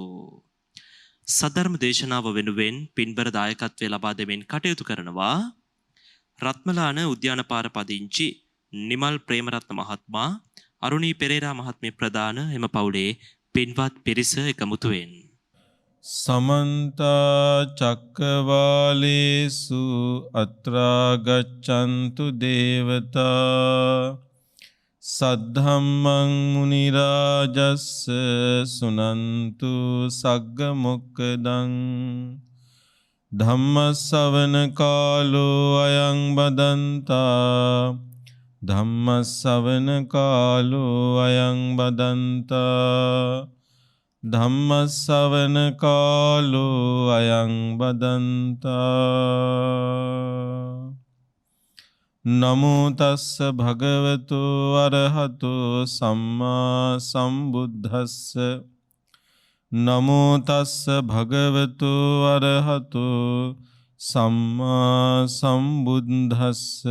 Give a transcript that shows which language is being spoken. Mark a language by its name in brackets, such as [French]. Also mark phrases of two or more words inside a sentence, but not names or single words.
[Sinhala] සදර්ම දේශනාව වෙනුවෙන් පින්බර දායකත්වයේ ලබා දෙමින් කටයුතු කරනවා රත්මලාන උද්‍යානපාර පදිංචි නිමල් ප්‍රේමරත්න මහත්මයා, අරුණී පෙරේරා මහත්මිය ප්‍රදාන එම පවුලේ පින්වත් පිරිස එකමුතුවෙන්. [Pali] समन्त चक्रवालेषु अत्रा गच्छन्तु देवता सद्धम्मं मुनिराजस्स सुनन्तु सग्ग मोक्खदं धम्मස්සවන කාලෝ අයං බදන්තා ධම්මස්සවන කාලෝ අයං බදන්තා ධම්මස්සවන කාලෝ අයං බදන්තා. නමෝ තස්ස භගවතු අරහතෝ සම්මා සම්බුද්දස්ස. නමෝ තස්ස භගවතු අරහතෝ සම්මා සම්බුද්දස්ස.